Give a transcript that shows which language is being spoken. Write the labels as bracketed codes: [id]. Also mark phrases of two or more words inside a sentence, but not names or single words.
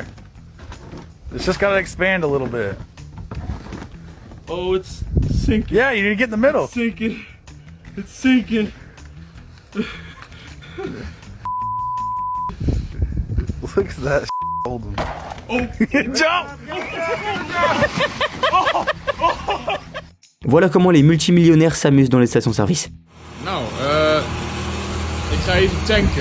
[en] It's just gotta expand a little bit. Oh, it's sinking. Yeah, you need to get in the middle. It's sinking. It's sinking. Look at that holding. Oh, jump! [fr] Voilà comment les multimillionnaires s'amusent dans les stations-service. [nl] Nou, ik ga even tanken.